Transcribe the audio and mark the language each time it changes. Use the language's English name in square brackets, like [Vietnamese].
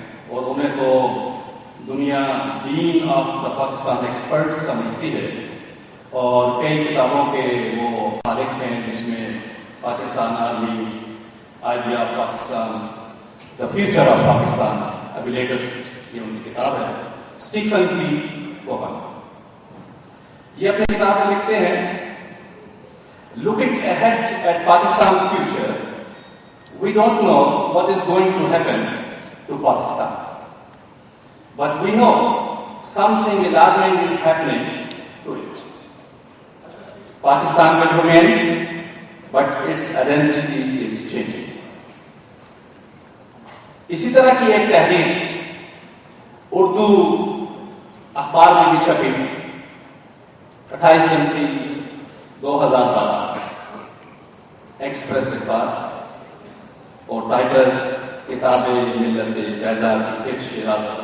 [Urdu] اور انہیں تو دنیا [English] dean of the Pakistan experts [Urdu] سمجھتی ہے، اور کئی کتابوں کے وہ مالک ہیں جس میں Pakistan army, idea of Pakistan, the future of Pakistan, ابھی لیٹسٹ یہ ان کی کتاب ہے، اسٹیفن پی کوہن۔ یہ اپنی کتاب میں لکھتے ہیں، [English] looking ahead at Pakistan's future, we don't know what is going to happen to Pakistan. But we know something alarming is happening to it. Pakistan will remain, but its identity is changing. [Urdu] اسی طرح کی ایک تحریر اردو اخبار میں بھی چھپی 28 جنوری 2012 express اخبار، اور ٹائٹل کتاب ملت بیضا کی ایک شیرات،